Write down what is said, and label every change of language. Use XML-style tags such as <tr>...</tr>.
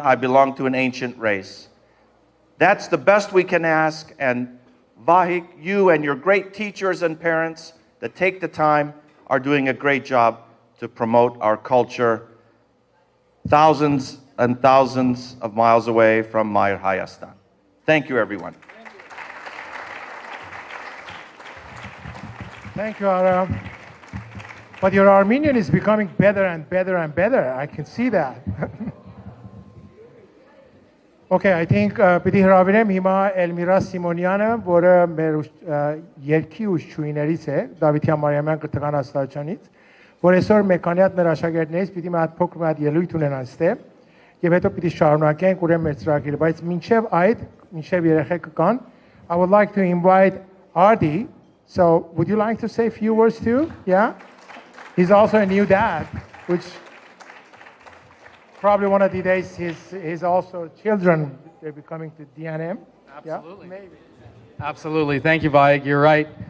<en>I belong to an ancient race. That's the best we can ask, and Vahik, you and your great teachers and parents that take the time are doing a great job to promote our culture thousands and thousands of miles away from Mayer Hayastan. Thank you, everyone. Thank you, Ara. But your Armenian is becoming better and better and better. I can see that. Okay, I think</en> <hy>պիտի հրավիրեմ հիմա Էլմիրա Սիմոնյանը, որը մեր երկի ուշչուիներից է, Դավիթյան Մարիամյան կրթական աստարությունից, որ այսօր մեկ քանի հատ մեր աշակերտներից պիտի մի հատ փոքր մի հատ ելույթ ունենան այստեղ, եւ հետո պիտի շարունակենք ուրեմն մեր ծրագիրը, բայց մինչեւ այդ, մինչեւ երեխեքը կան,</hy> <en>I would like to invite Ardi. So, would you like to say a few words too? Yeah? He's also a new dad, which probably one of the days his also children, they'll be coming to DNM. Absolutely. Yeah? Maybe. Absolutely. Thank you, Vaik. You're right.</en>